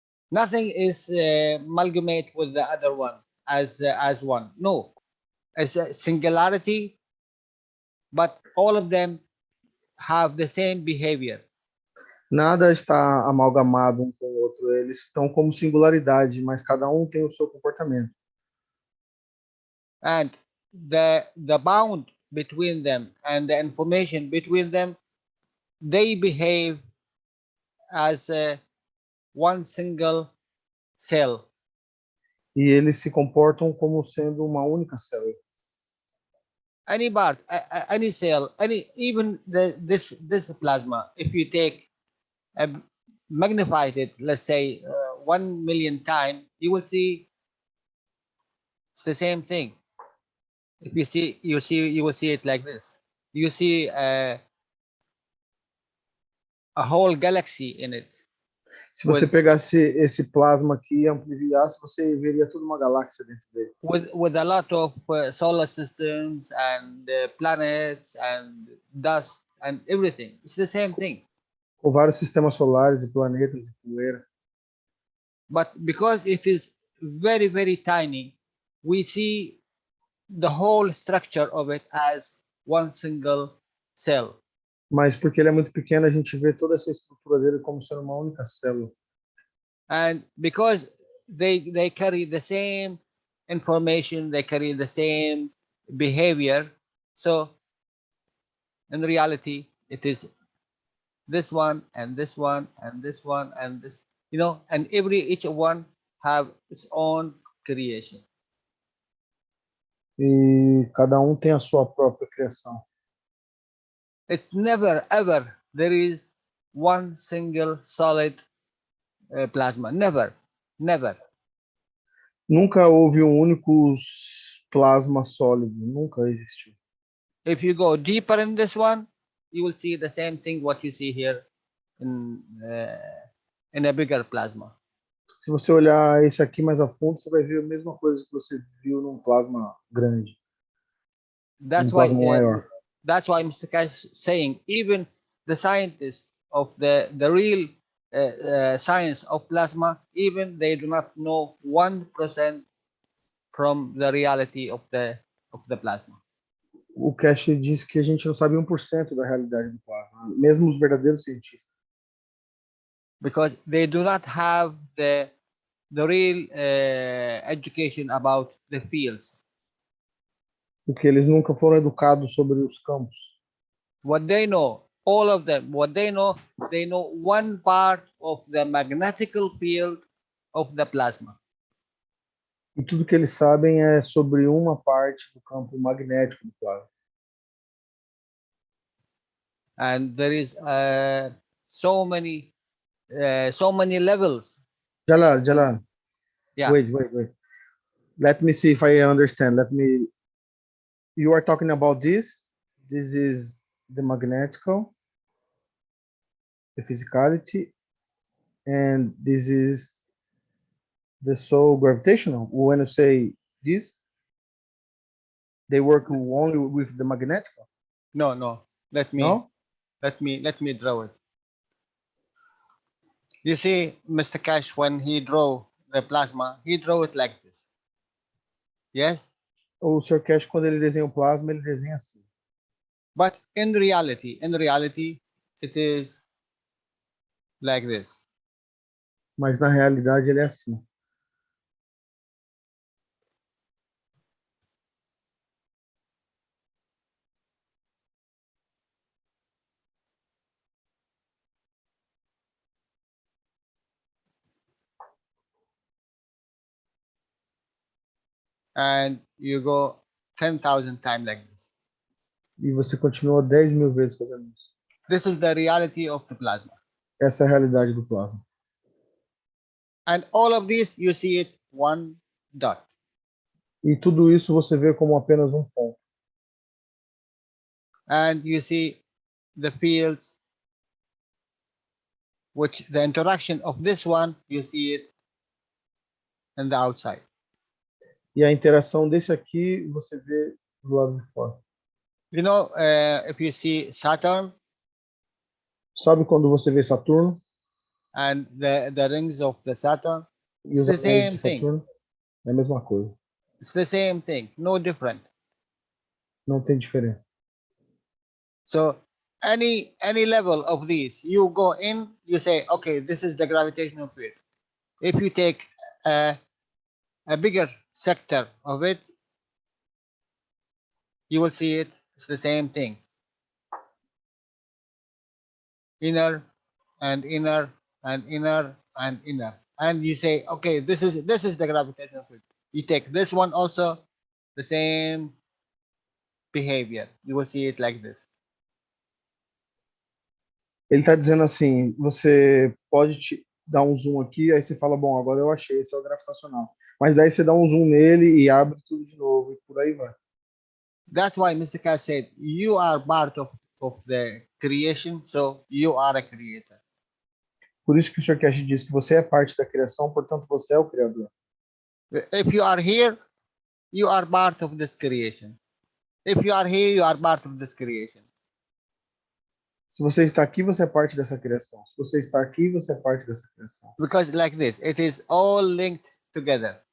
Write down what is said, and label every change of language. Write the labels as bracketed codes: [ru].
[en] Nothing is amalgamate with the other one as one. No, it's a singularity, but all of them have the same behavior. [pt] Nada está amalgamado um com o outro. Eles estão como singularidade, mas cada um tem o seu comportamento. [en] And the bound between them and the information between them, they behave as one single cell. [pt] E eles se comportam como sendo uma única célula. [en] Any part, any cell, even this plasma, if you take magnified it, let's say 1 million times, you will see it's the same thing. If you will see it like this. You see a whole galaxy in it. [pt] Se você pegasse esse plasma aqui e ampliasse, você veria toda uma galáxia dentro dele. [en] With a lot of solar systems and planets and dust and everything. It's the same thing. [pt] Com vários sistemas solares e planetas e poeira. [en] But because it is very, very tiny, we see the whole structure of it as one single cell. [pt] Mas porque ele é muito pequeno, a gente vê toda essa estrutura dele como sendo uma única célula. [en] And because they carry the same information, they carry the same behavior, so in reality it is this one and this one and this one and this, you know, and each one have its own creation. [pt] E cada um tem a sua própria criação. [en] It's never ever there is one single solid plasma. Never. [pt] Nunca houve um único plasma sólido, nunca existiu. [en] If you go deeper in this one, you will see the same thing what you see here in a bigger plasma. [pt] Se você olhar esse aqui mais a fundo, você vai ver a mesma coisa que você viu num plasma grande. [en] That's why Mr. Keshe is saying even the scientists of the real science of plasma, even they do not know 1% from the reality of the plasma. [pt] O Keshe diz que a gente não sabe 1% da realidade do plasma, mesmo os verdadeiros cientistas. [en] Because they do not have the real education about the fields. [pt] Porque eles nunca foram educados sobre os campos. [en] What they know, all of them, they know one part of the magnetical field of the plasma. [pt] E tudo que eles sabem é sobre uma parte do campo magnético do plasma. [en] And there is so many levels. Jalal. Yeah. Wait. Let me see if I understand. You are talking about this. This is the magnetical, the physicality, and this is the soul gravitational. When you say this, they work only with the magnetical? No. Let me draw it. You see, Mr. Keshe, when he drew the plasma, he drew it like this. Yes? [pt] O Sr. Keshe, quando ele desenha o plasma, ele desenha assim. [en] But in reality, it is like this. [pt] Mas na realidade ele é assim. [en] And you go 10,000 times like this. [pt] E você continua 10.000 vezes fazendo isso. [en] This is the reality of the plasma. [pt] Essa é a realidade do plasma. [en] And all of this, you see it one dot. [pt] E tudo isso você vê como apenas um ponto. [en] And you see the fields, which the interaction of this one, you see it in the outside. [pt] E a interação desse aqui, você vê do lado de fora. [en] You know, if you see Saturn. [pt] Sabe quando você vê Saturno? [en] And the rings of the Saturn, it's the same thing. [pt] É a mesma coisa. [en] It's the same thing, no different. [pt] Não tem diferença. [en] So any level of these, you go in, you say, okay, this is the gravitational field. If you take a bigger sector of it, you will see it. It's the same thing. Inner and inner and inner and inner. And you say, okay, this is the gravitational field. You take this one also, the same behavior. You will see it like this. [pt] Ele está dizendo assim, você pode dar um zoom aqui, aí você fala, bom, agora eu achei, esse é o gravitacional. Mas daí você dá um zoom nele e abre tudo de novo, e por aí vai. [en] That's why Mr. Keshe said, you are part of of the creation, so you are a creator. [pt] Por isso que o Sr. Keshe diz que você é parte da criação, portanto você é o criador. [en] If you are here, you are part of this creation. If you are here, you are part of this creation. [pt] Se você está aqui, você é parte dessa criação. Se você está aqui, você é parte dessa criação. [en] Because like this, it is all linked together.